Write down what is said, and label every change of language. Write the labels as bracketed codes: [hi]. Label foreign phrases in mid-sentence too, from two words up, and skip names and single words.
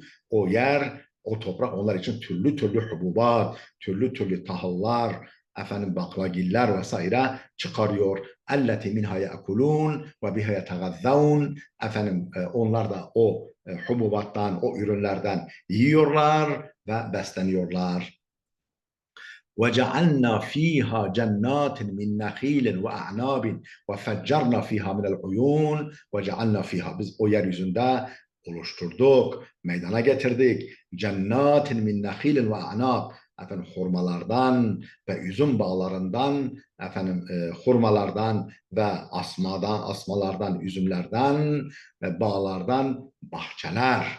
[tr] O yer, o toprak onlar için türlü türlü hububat, türlü türlü tahıllar, efendim baklagiller vesaire çıkarıyor. [ar] التي منها يأكلون وبها يتغذون. [tr] Efendim onlar da o hububattan, o ürünlerden yiyorlar ve besleniyorlar. [ar] وجعلنا فيها جنات من نخيل وأعناب وفجرنا فيها من العيون وجعلنا فيها [tr] biz o yeryüzünde oluşturduk, meydana getirdik. [ar] جنات من نخيل وأعناب. [tr] Efendim hurmalardan ve üzüm bağlarından, efendim hurmalardan ve asmalardan, üzümlerden ve bağlardan bahçeler.